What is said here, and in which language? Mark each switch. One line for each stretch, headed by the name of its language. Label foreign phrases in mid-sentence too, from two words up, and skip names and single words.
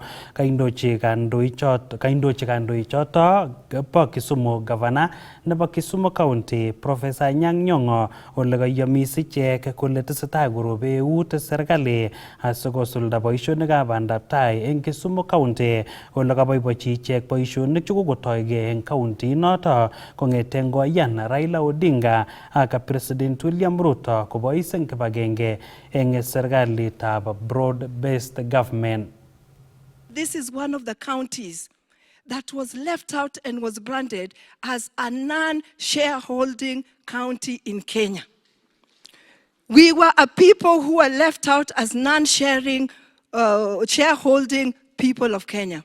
Kalenjin: Kaindochi kandoichoto bo Kisumu Governor nebo Kisumu County Professor Anyang' Nyong'o ole kayomis ichek kole tesetai korobe eut serikali asikosulda boisionikab bandab tai eng Kisumu County. Ole kaboiboichi ichek boisionik chekokotoigei eng county noto kong'ete ngoyan Raila Odinga ak President William Ruto kobois eng kibagenge eng serikalitab
English: broad-based government. This is one of the counties that was left out and was branded as a non-shareholding county in Kenya. We were a people who were left out as non-sharing, shareholding people of Kenya.